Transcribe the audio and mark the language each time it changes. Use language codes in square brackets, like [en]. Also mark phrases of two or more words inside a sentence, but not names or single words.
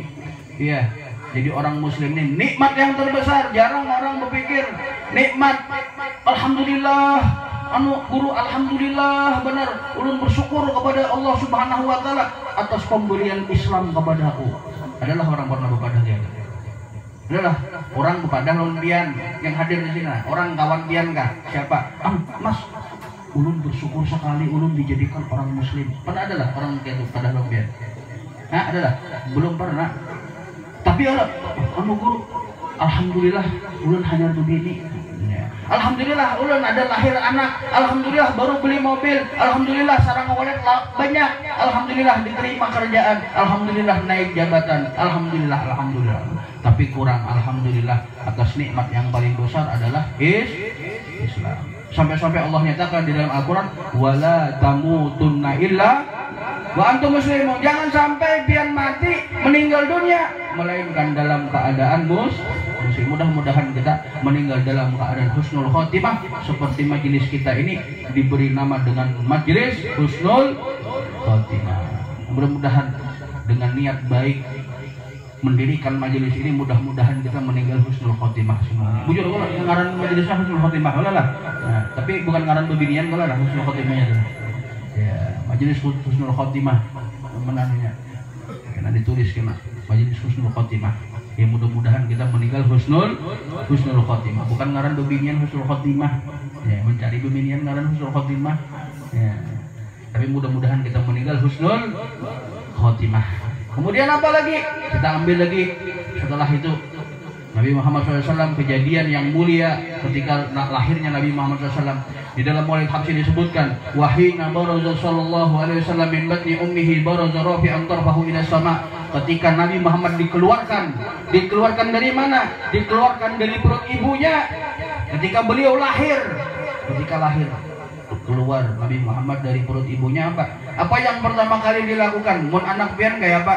[id] Iya, jadi orang Muslim ini nikmat yang terbesar. Jarang orang berpikir nikmat. Alhamdulillah, guru, alhamdulillah, benar, ulun bersyukur kepada Allah [ar] سبحانه وتعالى [id] atas pemberian Islam kepada aku. Adalah orang pernah berpadah dia. [bjn] Adalah orang berpadah lawan pian yang hadir di sini. Orang kawan pian kah? Siapa? Mas, ulun bersyukur sekali ulun dijadikan orang Muslim. Pernah adalah orang kayak itu pada lawan pian? [id] Adalah? Belum pernah. [bjn] Tapi guru, alhamdulillah ulun hanya begini. Alhamdulillah ulun ada lahir anak, [id] alhamdulillah baru beli mobil, alhamdulillah sarang wallet banyak, alhamdulillah diterima kerjaan, alhamdulillah naik jabatan, alhamdulillah. Tapi kurang alhamdulillah atas nikmat yang paling besar adalah Islam. Sampai-sampai Allah nyatakan di dalam Al-Quran, [ar] ولا تموتن إلا وأنتم مسلمون. [id] Jangan sampai pian mati meninggal dunia melainkan dalam keadaan muslim. Mudah-mudahan kita meninggal dalam keadaan [ar] حسن الخاتمة, [id] seperti majelis kita ini diberi nama dengan majelis [ar] حسن الخاتمة. [id] Mudah-mudahan dengan niat baik mendirikan majelis ini, mudah-mudahan kita meninggal [ar] حسن الخاتمة [id] semuanya. [bjn] Bujur kalau ngaran majelisnya [ar] حسن الخاتمة [bjn] lah. Nah, tapi bukan ngaran bebinian kalau lah husnul khotimahnya itu. [id] Ya, majelis [ar] حسن الخاتمة [id] menarnya. [bjn] Kena ditulis kena majelis [ar] حسن الخاتمة. [id] Ya mudah-mudahan kita meninggal [ar] حسن الخاتمة. [bjn] Bukan ngaran bebinian [ar] حسن الخاتمة. [bjn] Ya, mencari bebinian ngaran [ar] حسن الخاتمة. [bjn] Ya. [id] Tapi mudah-mudahan kita meninggal [ar] حسن الخاتمة. [id] Kemudian apa lagi? Kita ambil lagi setelah itu Nabi Muhammad SAW, kejadian yang mulia ketika lahirnya Nabi Muhammad SAW. Di dalam Maulid Habsyi disebutkan, [ar] وحين برز صلى الله عليه وسلم من بطن أمه برز رافعا طرفه إلى السماء. [id] Ketika Nabi Muhammad dikeluarkan dari mana? Dikeluarkan dari perut ibunya. Ketika beliau lahir, keluar Nabi Muhammad dari perut ibunya, apa yang pertama kali dilakukan? [bjn] Mun anak pian kayak apa?